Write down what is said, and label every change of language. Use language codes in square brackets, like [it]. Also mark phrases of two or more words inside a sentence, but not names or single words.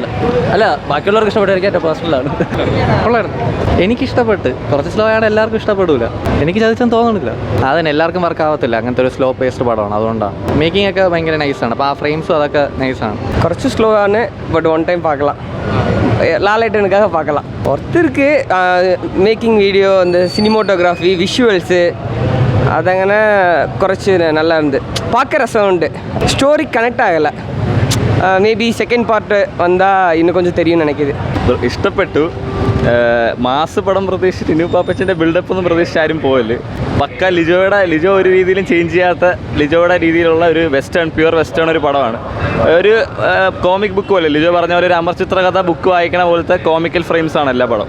[ml] അല്ല, ബാക്കിയുള്ളവർക്ക് ഇഷ്ടപ്പെട്ടായിരിക്കും, എൻ്റെ പേഴ്സണലാണ്. കൊള്ളായിരുന്നു, എനിക്കിഷ്ടപ്പെട്ട്. കുറച്ച് സ്ലോ ആണ്, എല്ലാവർക്കും ഇഷ്ടപ്പെടില്ല. എനിക്ക് ചതിച്ചെന്ന് തോന്നുന്നില്ല. അതിന് എല്ലാവർക്കും വർക്ക് ആവത്തില്ല, അങ്ങനത്തെ ഒരു [en] slow paced [ml] പടമാണ്. അതുകൊണ്ടാണ് മേക്കിംഗ് ഒക്കെ ഭയങ്കര നൈസാണ്. അപ്പോൾ ആ ഫ്രെയിംസും അതൊക്കെ നൈസാണ്. കുറച്ച് സ്ലോ ആണ്, [en] but one time [ml] பார்க்கலாம். [ta] லாலேட்டனுக்காக பார்க்கலாம். ஒருத்தருக்கு [en] making video, [ta] அந்த சினிமோட்டோகிராஃபி, விஷுவல்ஸு [ml] അതങ്ങനെ കുറച്ച് [ta] நல்லா இருந்து பார்க்க ரசம் உண்டு. [en] story connect [ta] ஆகலை. [en] maybe second part [ta] வந்தால் இன்னுം கொஞ்சம் தெரியும்னு நினைக்கிது. [ml] ഇഷ്ടപ്പെട്ടു. മാസ് പടം പ്രതീക്ഷിച്ച് ടിനു പാപ്പച്ചൻ്റെ ബിൽഡപ്പ് ഒന്നും പ്രതീക്ഷിച്ച് ആരും പോയല്ലേ. പക്ക ലിജോ ഒരു രീതിയിലും ചേഞ്ച് ചെയ്യാത്ത ലിജോയുടെ രീതിയിലുള്ള ഒരു [en] pure western [ml] ഒരു പടമാണ്. ഒരു [en] comic book [ml] പോലെ, ലിജോ പറഞ്ഞ പോലെ ഒരു അമർചിത്ര കഥ ബുക്ക് വായിക്കണ പോലത്തെ [en] comical frames [ml] ആണ് എല്ലാ പടം.